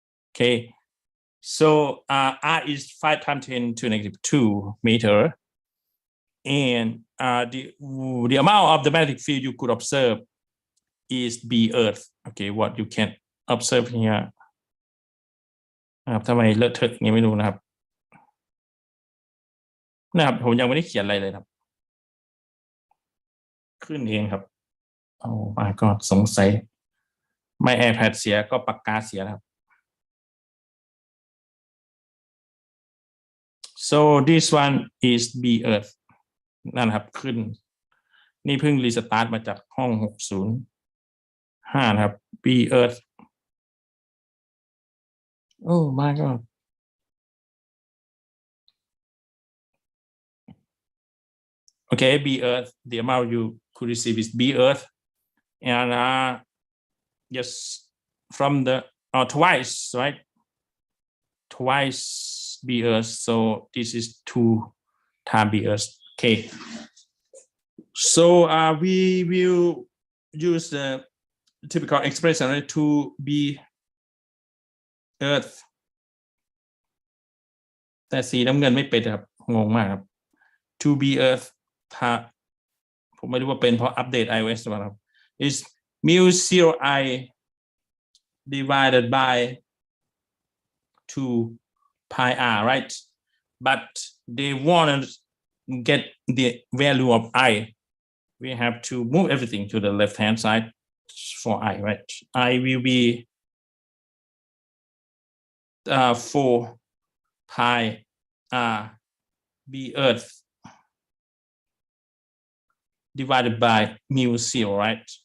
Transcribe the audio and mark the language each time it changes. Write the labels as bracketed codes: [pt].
[en] Okay. So R is 5 times 10 to negative 2 meter. And the amount of the magnetic field you could observe is B Earth. Okay, what you can observe here. [th] ทำไมเลอะเทอะอย่างนี้ไม่รู้นะครับผมยังไม่ได้เขียนอะไรเลยครับขึ้นเองครับโอ้ [en] my god [th] สงสัยไม่ iPad เสียก็ปากกาเสียครับ [en] so this one is B Earth [th] นั่นครับขึ้นนี่เพิ่งรีสตาร์ทมาจากห้อง605นะครับ B Earth โอ้ [en] my god Okay, B earth, the amount you could receive is B earth, and just from the twice, right? Twice B earth, so this is 2 times B earth. Okay, so we will use the typical expression, right? [th] 2B earth แต่สีน้ำเงินไม่เป็นครับงงมากครับ 2B earth ถ้าผมไม่รู้ว่าเป็นเพราะอัปเดต iOS หรือเปล่าครับ [en] is mu0I divided by 2 pi r, right? But they want to get the value of I. We have to move everything to the left hand side for I, right? I will be 4 pi r b earth divided by mu0, right?